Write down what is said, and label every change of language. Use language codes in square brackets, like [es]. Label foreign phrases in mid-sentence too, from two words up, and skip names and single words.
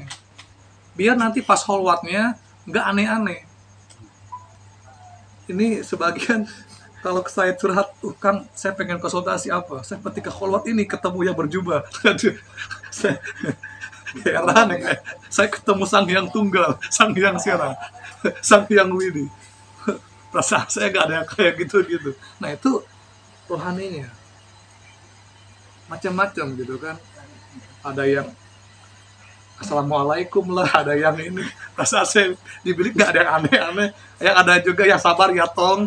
[id] Biar nanti pas holwatnya nggak aneh-aneh. Ini sebagian kalau saya curhat, Kang, saya pengen konsultasi apa? Saya ketika holwat ini ketemu yang berjubah. Saya heran ya, saya ketemu Sang Hyang Tunggal, Sang Hyang Sirah, Sang Hyang Widi. Perasaan saya nggak ada yang kayak gitu-gitu. Nah itu rohaninya. Macam-macam gitu kan. Ada yang Assalamualaikum lah, ada yang ini. Perasaan saya di bilik nggak ada yang aneh-aneh. Yang ada juga yang sabar ya tong.